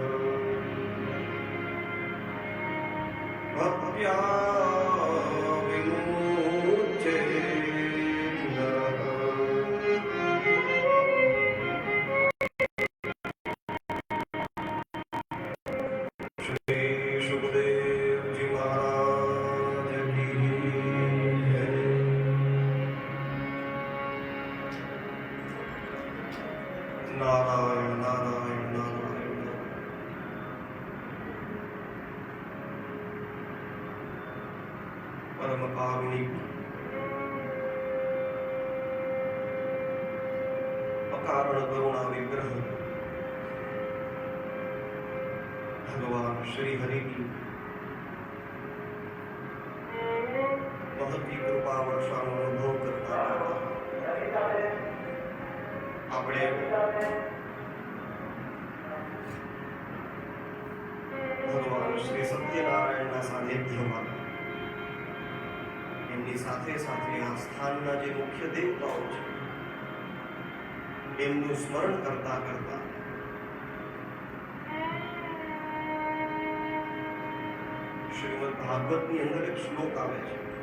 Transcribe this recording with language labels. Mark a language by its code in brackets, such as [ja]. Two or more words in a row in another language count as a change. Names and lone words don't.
[sa] भक्त्या विमुच्यते नरः। [hi] श्री सुखदेव जी महाराज की जय। नारायण नारायण नारायण। परम कारुणिक अकारण करुणा विग्रह भगवान श्री हरि की महती कृपा वर्षाનો [gu] અનુભવ કરતા આપણે ભગવાન શ્રી સત્યનારાયણના સાનિધ્યમાં એમની સાથે સાથે આ સ્થાનના જે મુખ્ય દેવતાઓ છે એમનું સ્મરણ કરતા કરતા શ્રીમદ ભાગવતની અંદર એક શ્લોક આવે છે।